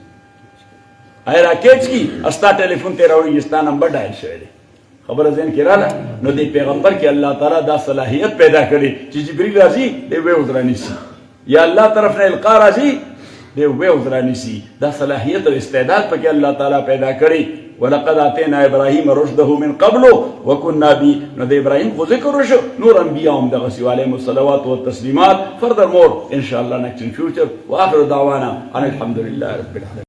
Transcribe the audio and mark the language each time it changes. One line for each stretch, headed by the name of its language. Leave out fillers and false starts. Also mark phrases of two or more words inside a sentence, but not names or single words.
Pashto: هغې راکېچ کړي ستا ټلیفون ته یې راوړي ستا نمبر ډایل شوی دی خبره ذهن کې راله نو دې پیغمبر کې الله تعالی دا صلاحیت پیدا کړي چې جبریل راځي دی ویوز رانیسي یا الله طرف نه القا راځي دی ویوز رانیسي دا صلاحیت او استعداد پکې الله تعالی پیدا کړي
Arabic: ولقد آتینا ابراهیم رشده من قبل وكنا به
Pashto: نو د ابراهیم خو ذکر وشو نور انبیاء هم دغسې
Arabic: علیهم الصلوات والتسلیمات
Pashto: furthermore
Arabic: ان شاء الله
English: next in future
Arabic: واخر دعوانا ان الحمد لله رب العالمین